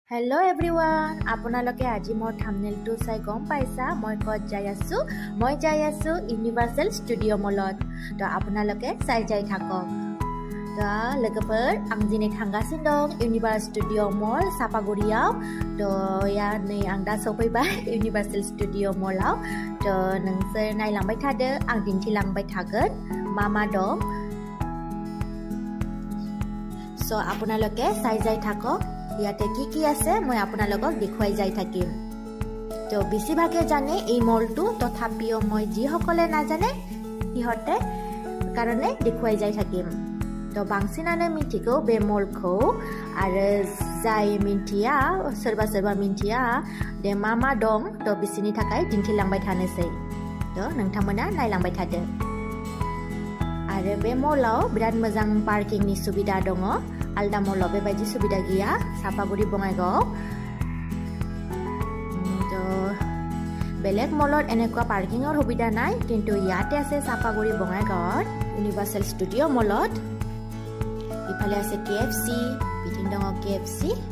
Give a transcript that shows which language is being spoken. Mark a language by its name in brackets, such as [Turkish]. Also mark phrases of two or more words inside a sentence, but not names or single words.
[English] Hello everyone, [Assamese] আপোনালোকে আজি মোৰ থাম্বনেইলটো চাই গম পাইছা মই ক'ত যাই আছো ইউনিভাৰ্সেল ষ্টুডিঅ' মলত তো আপোনালোকে চাই যাই থাকক তো [Bodo] लोगोफोर आं दिनै थांगासिनो दं इउनिभार्स स्टुडिअ' मल चापागुरियाव तो नै आं दा सफैबाय इउनिभार्सेल स्टुडिअ' मलाव तो नोंसोर नायलांबाय थादो आं दिन्थिलांबाय थागोन मा दं [Assamese] सो আপোনালোকে চাই যাই থাকক ইয়াতে কি আছে মই আপোনালোকক দেখুৱাই যাই থাকিম তো বেছিভাগে জানে এই মলটো তথাপিও মই যিসকলে নাজানে সিহঁতে কাৰণে দেখুৱাই যাই থাকিম তো [Bodo] बांसिनानो मिथिगौ बे मलखौ आरो जाय मिन्थिया सोरबा मिन्थिया दे मा दं तो बिसिनि थाखाय दिन्थिलांबाय थानोसै तो नोंथांमोना नायलांबाय थादो आरो बे मलाव बिराद मोजां पार्किंनि सुबिदा दङ आलदा मलाव बेबायदि सुबिदा गैया चापागुरि बङाइगाव तो बेलेग [Assamese] मলত এনেকুৱা পাৰ্কিঙৰ সুবিধা নাই কিন্তু ইয়াতে আছে চাপাগুৰি বঙাইগাঁৱত ইউনিভাৰ্সেল ষ্টুডিঅ' মলত ইফালে আছে কেএফসি [Bodo] बिथिं दङ केएफसि